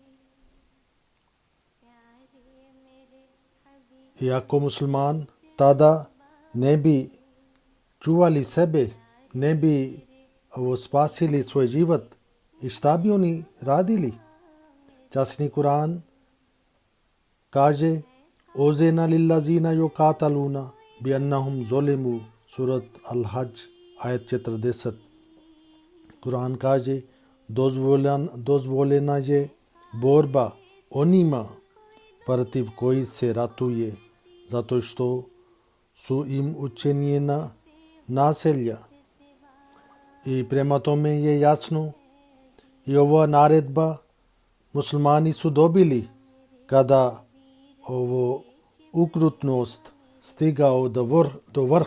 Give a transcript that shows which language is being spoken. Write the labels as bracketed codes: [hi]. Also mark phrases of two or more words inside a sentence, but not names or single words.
[bs] Iako musliman tada ne bi čuvali sebe, ne bi spasili svoj život, i šta bi oni radili? Časni Kur'an kaže: [ar] أذن للذين يقاتلون بأنهم ظلموا, [bs] surat Al-Hajj ayet 40. Kur'an kaže: dozvoljena je borba onima protiv koji se ratuje zato što su im učinjena nasilja. I prema tome je jasno i ova naredba muslimani su dobili kada ovo ukrutnost stigao do vrh.